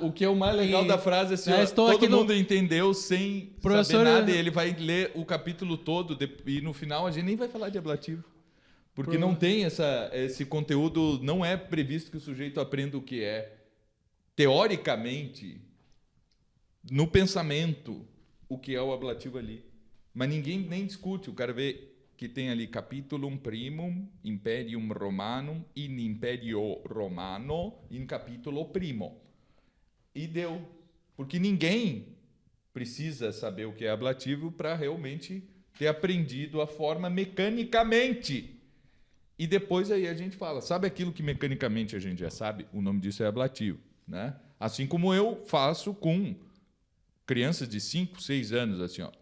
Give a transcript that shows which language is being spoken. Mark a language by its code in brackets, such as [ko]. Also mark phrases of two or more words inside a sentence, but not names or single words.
[pt] O que é o mais legal da frase é assim, todo mundo entendeu sem saber nada, e ele vai ler o capítulo todo e no final a gente nem vai falar de ablativo. Porque não tem esse conteúdo, não é previsto que o sujeito aprenda o que é, teoricamente, no pensamento, o que é o ablativo ali. Mas ninguém nem discute, o cara vê que tem ali [la] Capitulum Primum, Imperium Romanum, in Imperio Romano, in Capitulo Primo. [pt] E deu. Porque ninguém precisa saber o que é ablativo para realmente ter aprendido a forma mecanicamente. E depois aí a gente fala, sabe aquilo que mecanicamente a gente já sabe? O nome disso é ablativo, né? Assim como eu faço com crianças de 5, 6 anos, assim, ó.